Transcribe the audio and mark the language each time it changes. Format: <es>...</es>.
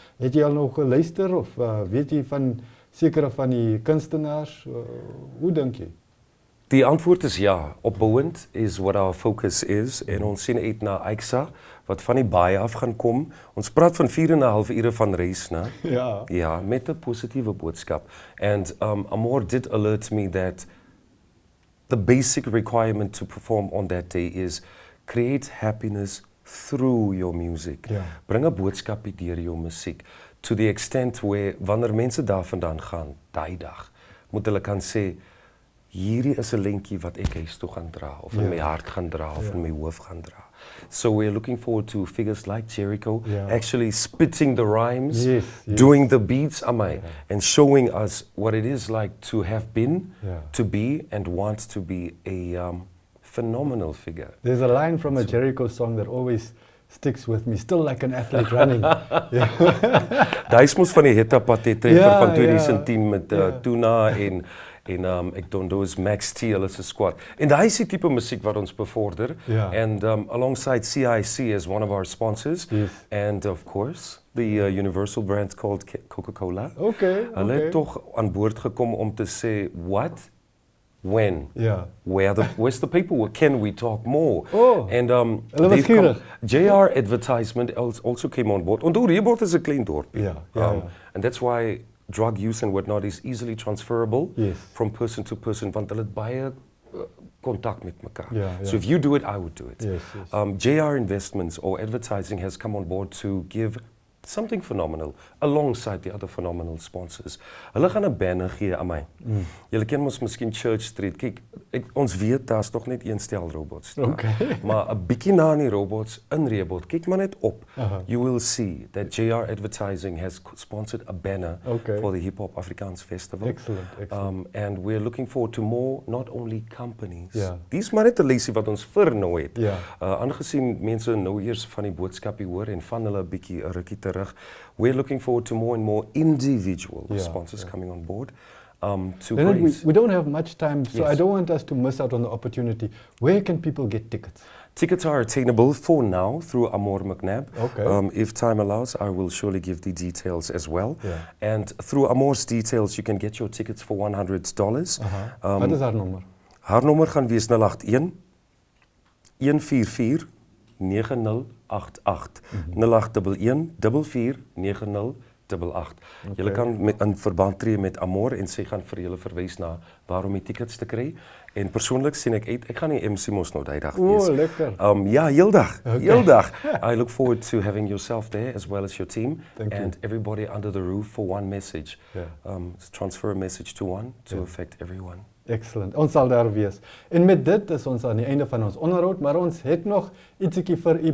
<af>Het jy al nog geluister of weet jy van sekere van die kunstenaars? Hoe dink jy? Die antwoord is ja. Opbouend is</af> <en>what our focus is</en> <af>en ons sien uit na Aixa wat van die baie af gaan kom. Ons praat van 4,5 ure van reis, né? Ja, met 'n positiewe boodskap.</af> <en>And Amor did alert me that the basic requirement to perform on that day is create happiness through your music.</en> <af>Bring 'n boodskap deur jou musiek</af> <en>to the extent where</en> <af>wanneer mense daar vandaan gaan, daai dag, moet hulle kan sê hierdie is 'n lentjie wat ek huis toe gaan dra of in my hart gaan dra of in my hoof gaan dra.</af> <en>So we're looking forward to figures like Jericho actually spitting the rhymes, doing the beats, and showing us what it is like to have been, to be, and want to be a phenomenal figure. There's a line from a Jericho song that always sticks with me, still like an athlete running.</en> <af>Daai mos van die Hetta Patete van 2010 met Tuna en ek onthou is Max T, hulle se squad. En daai is die tipe musiek wat ons bevorder.</af> <en>And alongside CIC as one of our sponsors, and of course the universal brand called Coca-Cola.</en> <af>Hulle het tog aan boord gekom om te sê</af> <en>what, when, where's the people, can we talk more? And JR Advertisement also came on board.</en> <af>Onthou Reboort is 'n klein dorpie.</af> <en>And that's why drug use and whatnot is easily transferable from person to person,</en> <af>want hulle het baie kontak met mekaar.</af> <en>So if you do it, I would do it. JR Investments or Advertising has come on board to give something phenomenal alongside the other phenomenal sponsors.</en> <af>Hulle gaan 'n banner gee aan my. Julle ken mos miskien Church Street. Kyk, ons weet daar's tog net een stel robots. Maar 'n bietjie na die robots in Reboort. Kyk maar net op.</af> <en>You will see that JR Advertising has sponsored a banner for the Hip Hop Afrikaans Festival. Excellent. And we're looking forward to more, not only companies.</en> <af>Dis maar net 'n lesie wat ons vir nou het. Aangesien mense nou eers van die boodskapie hoor en van hulle 'n bietjie 'n rukkie terug.</af> <en>We're looking forward to more and more individual sponsors coming on board. We don't have much time, so I don't want us to miss out on the opportunity. Where can people get tickets? Tickets are attainable for now through Amor McNabb. If time allows, I will surely give the details as well. And through Amor's details, you can get your tickets for $100.</en> <af>Wat is haar nommer? Haar nommer gaan wees 081 144 9088 0811 44 9088. Julle kan in verband tree met Amor en sy gaan vir julle verwys na waarom die tickets te kry. En persoonlik sien ek uit, ek gaan die MC mos nou daai dag wees. Lekker. Ja, heeldag. Heeldag.</af> <en>I look forward to having yourself there as well as your team and everybody under the roof for one message. Transfer a message to one to affect everyone.</en> <af>Excellent. Ons sal daar wees. En met dit is ons aan die einde van ons onderhoud, maar ons het nog ietsiekie vir u.</af>